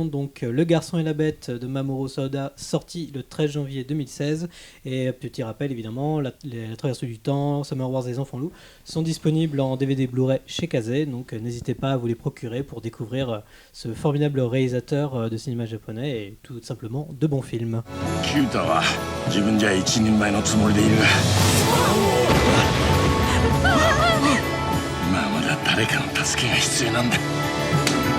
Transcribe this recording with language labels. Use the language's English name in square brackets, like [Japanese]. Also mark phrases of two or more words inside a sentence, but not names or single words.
[French] Donc Le Garçon et la Bête de Mamoru Hosoda, sorti le 13 janvier 2016. Et petit rappel, évidemment, la Traversée du Temps, Summer Wars et Les Enfants Loups sont disponibles en DVD Blu-ray chez Kazé. Donc n'hésitez pas à vous les procurer pour découvrir ce formidable réalisateur de cinéma japonais et tout simplement de bons films. [Japanese] キュータは自分じゃ一人前のつもりでいる。今はまだ誰かの助けが必要なんだ。